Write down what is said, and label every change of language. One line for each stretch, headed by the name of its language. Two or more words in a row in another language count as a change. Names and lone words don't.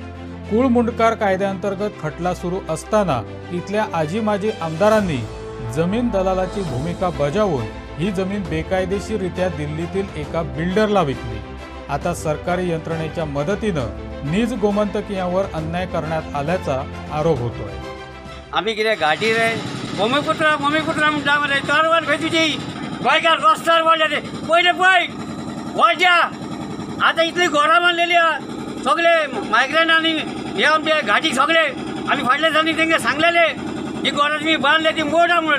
Marathi: कुळ मुंडकार कायद्याअंतर्गत खटला सुरू असताना इथल्या आजी माजी आमदारांनी जमीन दलालाची भूमिका बजावून ही जमीन बेकायदेशीररित्या दिल्लीतील एका बिल्डरला विकली. आता सरकारी यंत्रणेच्या मदतीनं नीज गोमंतकीयांवर अन्याय करण्यात आल्याचा आरोप होतोय.
Konkani: आम्ही कितें घाटी रे भूमिपुत्र म्हणटा मरे चळवळ भेटुची गोंयकार रस्त्यार पडले पयले पळय वळच्या. आतां इतली घरां बांदलेली सगळे मायग्रंट आनी हे आमचे घाटी सगळे आमी फाटल्या दिसांनी तेंकां सांगलेले ही घरां तुमी बांदले ती मोडा म्हणून.